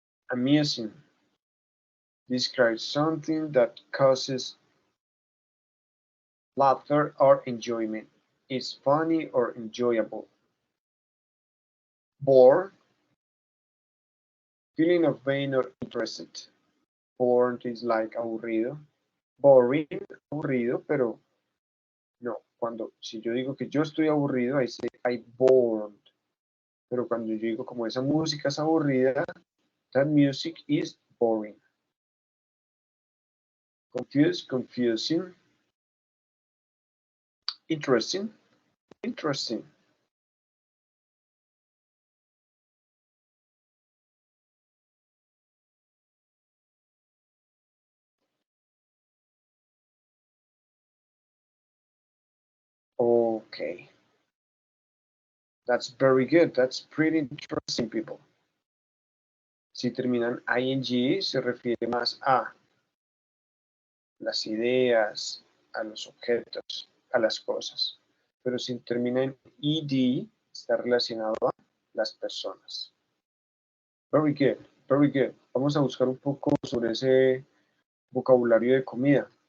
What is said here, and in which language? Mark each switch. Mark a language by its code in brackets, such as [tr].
[en] Amusing describes something that causes laughter or enjoyment. Is funny or enjoyable. Bored, feeling of being or interested. Bored is like aburrido. [es] Boring, aburrido, pero no. Si yo digo que yo estoy aburrido, ahí [en] say I bored. [es] Pero cuando yo digo como esa música es aburrida, [en] that music is boring. Confused, confusing. Interesting, interesting. Okay. That's very good. That's pretty interesting, people. [es] Si terminan ing, se refiere más a las ideas, a los objetos, a las cosas. Pero si termina en ed, está relacionado a las personas. [en] Very good, very good. [es] Vamos a buscar un poco sobre ese vocabulario de comida.